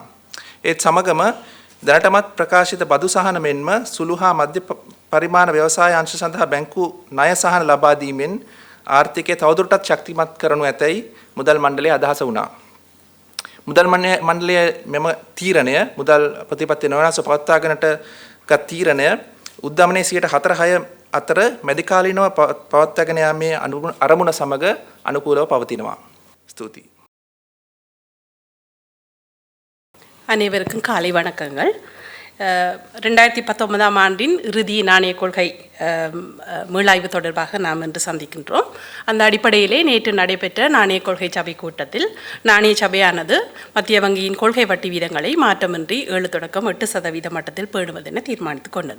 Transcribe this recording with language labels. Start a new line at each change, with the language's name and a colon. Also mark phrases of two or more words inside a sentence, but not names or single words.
Sinhala: ඒත් සමගම දැනටමත් ප්‍රකාශිත බදු සහන මෙන්ම සුළු හා මධ්‍ය පරිමාණ ව්‍යවසාය අංශ සඳහා බැංකු ණය සහන ලබා දීමෙන් ආර්ථිකය තවදුරටත් ශක්තිමත් කරනු ඇතැයි මුදල් මණ්ඩලයේ අදහස වුණා. මුදල් මණ්ඩලයේ මෙම තීරණය මුදල් ප්‍රතිපත්ති නොවෙනස්ව පවත්වාගෙනට ගත් තීරණය උද්දමනයේ 4.6 අතර මැදිකාලීනව පවත්වාගෙන යාමේ අරමුණ සමග අනුකූලව පවතිනවා. ස්තුතියි.
Tamil: அனைவருக்கும் காலை வணக்கங்கள். 2019ஆம் ஆண்டின் இறுதி நாணய கொள்கை மீளாய்வு தொடர்பாக நாம் இன்று சந்திக்கின்றோம். அந்த அடிப்படையிலே நேற்று நடைபெற்ற நாணய கொள்கை சபை கூட்டத்தில் நாணய சபையானது மத்திய வங்கியின் கொள்கை வட்டி வீதங்களை மாற்றமின்றி 7 தொடக்கம் 8% மட்டத்தில் பேணுவதென தீர்மானித்து கொண்டது.